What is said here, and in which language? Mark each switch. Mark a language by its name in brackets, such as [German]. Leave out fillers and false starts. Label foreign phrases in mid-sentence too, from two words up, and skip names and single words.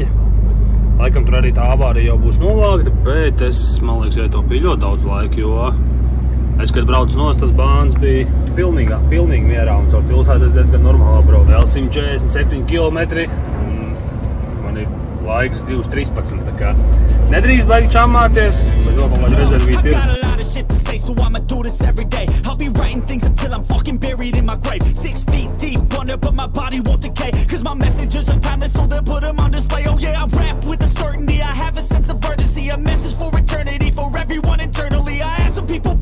[Latvian] Laikam tur arī tā avārija jau būs novākta, bet man liekas, ietaupīju ļoti daudz laika, jo es, kad braucu nost, tas bāns bija pilnīgi mierā, un caur pilsētu es diezgan normāli apbraucu. Vēl 147 km, man ir laiks 2:13, tā kā nedrīkst baigi čamāties, bet domāju, rezervīt ir. [English] So I'ma do this every day. I'll be writing things until I'm fucking buried in my grave. 6 feet deep under, but my body won't decay. Cause my messages are timeless, so they'll put them on display. Oh yeah, I rap with a certainty. I have a sense of urgency. A message for eternity, for everyone internally. I had some people